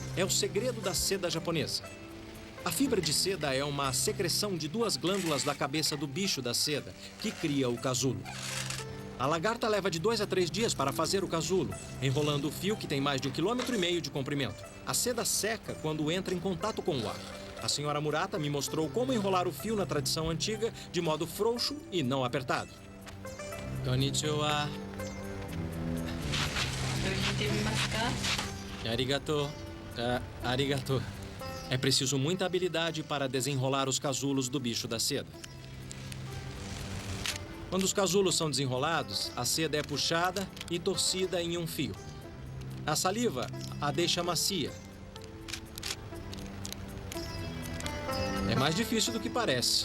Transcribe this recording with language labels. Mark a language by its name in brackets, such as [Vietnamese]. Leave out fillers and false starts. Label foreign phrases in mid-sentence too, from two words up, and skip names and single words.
[Portuguese] É o segredo da seda japonesa. A fibra de seda é uma secreção de 2 glândulas da cabeça do bicho da seda, que cria o casulo. A lagarta leva de 2 a 3 dias para fazer o casulo, enrolando o fio que tem mais de 1,5 km de comprimento. A seda seca quando entra em contato com o ar. A senhora Murata me mostrou como enrolar o fio na tradição antiga de modo frouxo e não apertado. Konnichiwa. Arigato. Arigato. É preciso muita habilidade para desenrolar os casulos do bicho da seda. Quando os casulos são desenrolados, a seda é puxada e torcida em um fio. A saliva a deixa macia. É mais difícil do que parece.